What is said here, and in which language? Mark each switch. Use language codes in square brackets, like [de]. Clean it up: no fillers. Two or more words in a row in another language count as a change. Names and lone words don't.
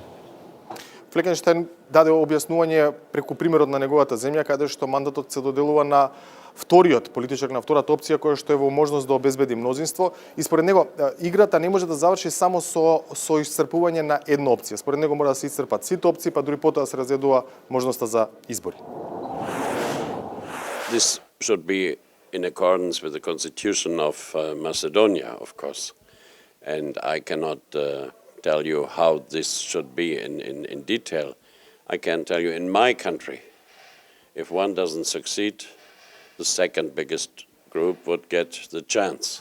[mk] Флекенштајн даде објаснување преку примерот на неговата земја, каде што мандатот се доделува на вториот политичар, на втората опција која што е во можност да обезбеди мнозинство и според него играта не може да заврши само со исцрпување на една опција. Според него мора да се исцрпат сите опции, па дури потоа се разгледува можноста за избори. [en] This should be in accordance with the constitution of Macedonia, of course. And I cannot tell you how this should be in detail. I can tell you in my country, if one doesn't succeed, the second biggest group would get the chance.